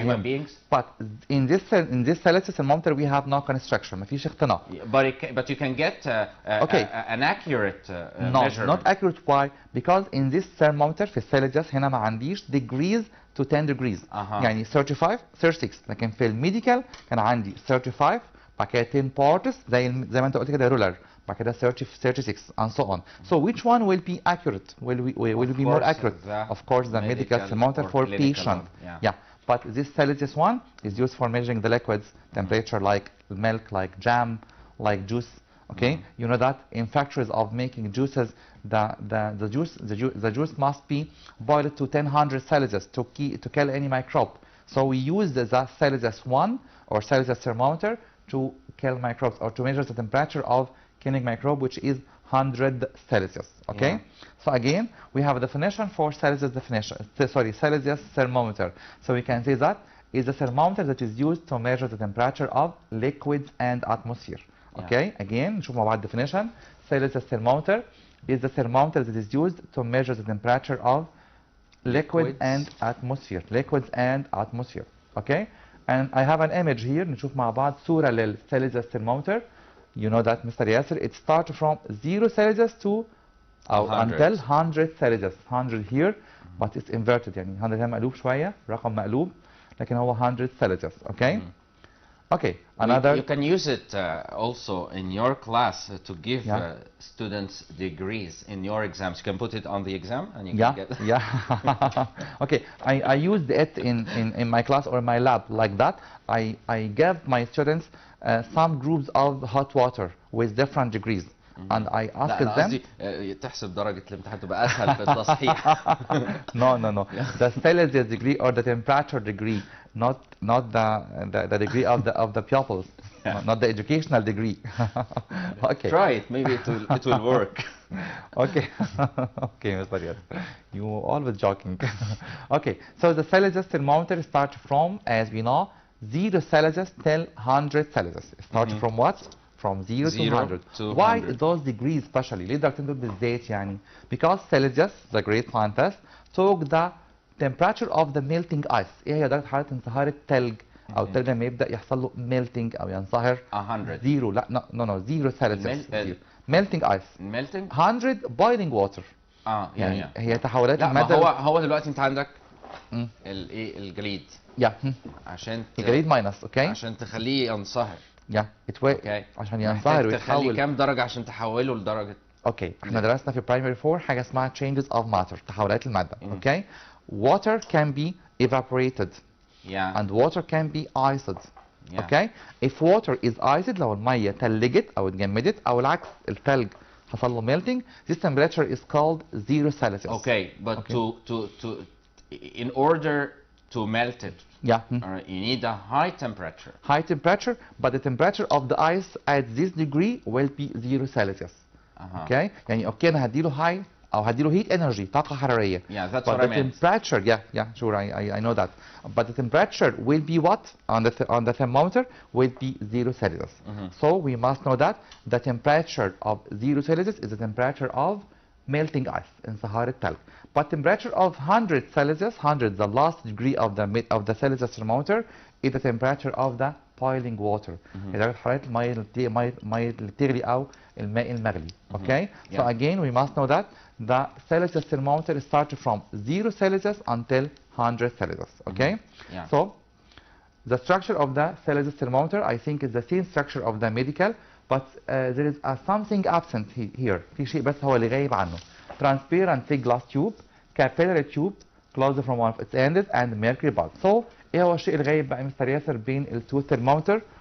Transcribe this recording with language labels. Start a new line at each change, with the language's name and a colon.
English: human beings? But in this Celsius thermometer we have no constriction.
Arabic: مفيش اختناق.
English: But you can get an accurate No, measurement. not accurate. Why? Because in this thermometer
Arabic: في السيلسيوس هنا ما عنديش
English: degrees to 10 degrees.
Arabic: يعني 35 36. لكن في الميديكال كان عندي 35 بعد كده
English: 10 parts
Arabic: زي ما انت قلت كده ruler بعد كده 30 36
English: and so on. So which one will be accurate? Will be more accurate? Of course the medical thermometer for patient. Yeah. But this Celsius one is used for measuring the liquids temperature like milk, like jam, like juice. Okay, you know that in factories of making juices, the juice must be boiled to 1000 Celsius to kill any microbe. So we use the Celsius one or Celsius thermometer to kill microbes or to measure the temperature of killing microbe, which is 100 Celsius. Okay. Yeah. So again, we have a definition for Celsius Celsius thermometer. So we can say that is a thermometer that is used to measure the temperature of liquids and atmosphere. Okay, again,
Arabic: نشوف مع بعض
English: definition. Celsius thermometer is the thermometer that is used to measure the temperature of liquids and atmosphere. Liquids and atmosphere. Okay, and I have an image here.
Arabic: نشوف مع بعض صورة لل Celsius thermometer.
English: You know that, Mr. Yasser, it starts from 0 Celsius to until 100 Celsius. 100 here, but it's inverted.
Arabic: يعني 100 هنا مقلوب شوية، رقم مقلوب، لكن هو 100 Celsius.
English: Okay. Okay, another. You can use it also in your class to give students degrees in your exams. You can put it on the exam and you can get it. Yeah. Okay, I used it in my class or my lab like that. I gave my students some groups of hot water with different degrees. And I asked them.
Arabic: تحسب درجة الامتحان تبقى أسهل في التصحيح.
English: No. The Celsius degree or the temperature degree, not the degree of the pupils, not the educational degree. Okay. Try it. Maybe it will work. Okay. Okay, Mr. Yas. You always joking. Okay. So the Celsius thermometer starts from, as we know, 0 Celsius till 100 Celsius. It starts from what? From 0 to 100. Why those degrees specially?
Arabic: ليه درجتين دول بالذات يعني؟
English: Because Celsius, the great scientist, took the temperature of the melting ice.
Arabic: ايه هي درجة حرارة انصهار الثلج؟ أو الثلج لما يبدأ يحصل له melting أو ينصهر.
English: 100. 0 لا no 0 Celsius. Melting ice. Melting. 100 boiling water.
Arabic: يعني هي تحولات المادة. لا هو دلوقتي أنت عندك الجليد. عشان الجليد ماينس. اوكي. عشان تخليه ينصهر. اوكي. عشان ينصهر ويتحول. تخلي كام درجة عشان تحوله لدرجة. اوكي. احنا درسنا في primary 4 حاجة اسمها
English: changes of matter،
Arabic: تحولات المادة. اوكي.
English: Water can be evaporated. And water can be iced. Okay. If water is iced
Arabic: لو المية تلجت أو اتجمدت أو العكس الثلج حصل له
English: melting, this temperature is called 0 Celsius. Okay, but in order to melt it, you need a high temperature. High temperature, but the temperature of the ice at this degree will be 0 Celsius. Okay?
Arabic: يعني اوكي انا هديله high او هديله
English: heat energy
Arabic: طاقة حرارية.
English: Yeah, that's but what I meant. The temperature, sure, I know that. But the temperature will be what on the thermometer will be 0 Celsius. So we must know that the temperature of 0 Celsius is the temperature of melting ice
Arabic: انصهار الثلج.
English: But temperature of 100 Celsius, 100, the last degree of the Celsius thermometer, is the temperature of the boiling water.
Arabic: درجة حرارة المية اللي بتغلي أو الماء المغلي.
English: Okay? So again, we must know that the Celsius thermometer starts from 0 Celsius until 100 Celsius. Okay? Yeah. So The structure of the Celsius thermometer, I think, is the same structure of the medical, but there is something absent here.
Arabic: في شيء بس هو اللي غايب عنه.
English: Transparent thick glass tube, capillary tube, closed from one of its ends, and mercury bulb.
Arabic: So, إيه هو الشيء الغايب بقى مستر ياسر بين ال
English: two thermometer?